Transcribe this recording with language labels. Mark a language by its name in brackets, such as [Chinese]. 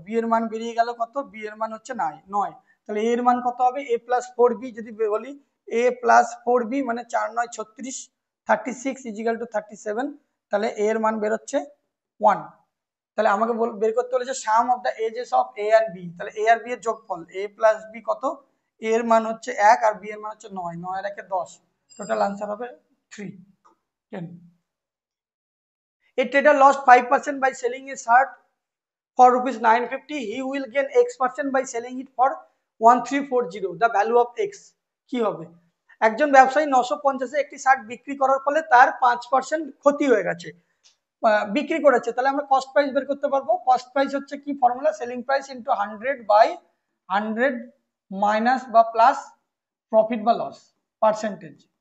[Bangla] B এর মান বেরিয়ে গেল কত, বি এর মান হচ্ছে 9। তাহলে এ এর মান কত হবে a প্লাস 4b, যদি বলি a প্লাস 4b মানে 4 9 36, 36 ইজিক্যাল টু 37, তাহলে a এর মান বের হচ্ছে 1। তাহলে আমাকে বের করতে বলেছে [English] sum of the edges of a [Bangla] আর b, তাহলে a আর b এর যোগফল a প্লাস b কত, a এর মান হচ্ছে 1 আর b এর মান হচ্ছে 9, 9 আর 1 10, টোটাল আনসার হবে 10। [English] A trader lost 5% by selling a shirt for rupees 950, he will gain x% by selling it for 1340, the value of x [Bangla] কি হবে? একজন ব্যবসায়ী 950 একটি শার্ট বিক্রি করার ফলে তার 5% ক্ষতি হয়ে গেছে, বিক্রি করেছে। তাহলে আমরা কস্ট প্রাইস বের করতে পারবো। কস্ট প্রাইস হচ্ছে কি formula, selling price into 100 by 100 minus বা প্লাস প্রফিট বা লস পার্সেন্টেজ।